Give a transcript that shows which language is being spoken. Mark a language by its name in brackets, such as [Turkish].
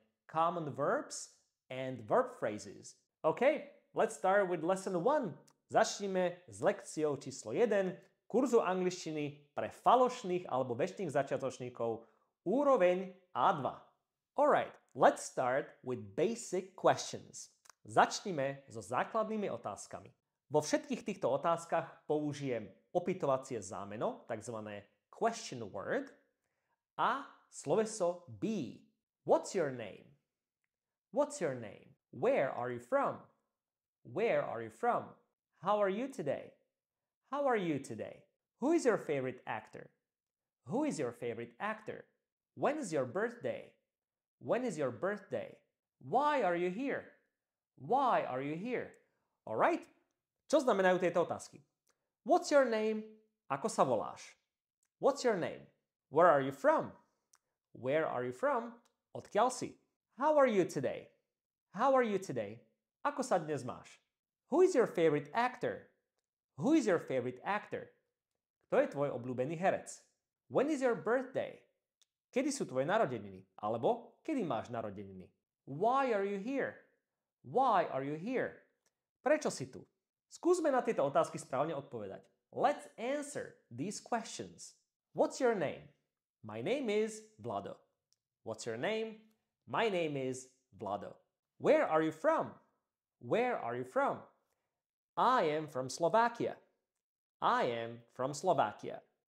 [English] Common verbs and verb phrases. OK, let's start with lesson 1. [Slovak] Začneme s lekciou číslo 1 kurzu angličtiny pre falošných alebo väčšných začiatočníkov úroveň A2. [English] Alright, let's start with basic questions. [Slovak] Začnime so základnými otázkami. Vo všetkých týchto otázkach použijem opytovacie zámeno, tzv. [English] Question word, [Slovak] a sloveso be. [English] What's your name? What's your name? Where are you from? Where are you from? How are you today? How are you today? Who is your favorite actor? Who is your favorite actor? When is your birthday? When is your birthday? Why are you here? Why are you here? Alright? [Slovak] Čo znamenajú tieto otázky? [English] What's your name? [Slovak] Ako sa voláš? [English] What's your name? Where are you from? Where are you from? [Slovak] Odkiaľ si? [English] How are you today? How are you today? [Slovak] Ako sa dnes máš? [English] Who is your favorite actor? Who is your favorite actor? [Slovak] Kto je tvoj obľúbený herec? [English] When is your birthday? [Slovak] Kedy sú tvoje narodeniny? Alebo kedy máš narodeniny? [English] Why are you here? Why are you here? [Slovak] Prečo si tu? Skúsme na tieto otázky správne odpovedať. [English] Let's answer these questions. What's your name? My name is Vlado. What's your name? My name is Vlado. Where are you from? Where are you from? I am from Slovakia. I am from Slovakia.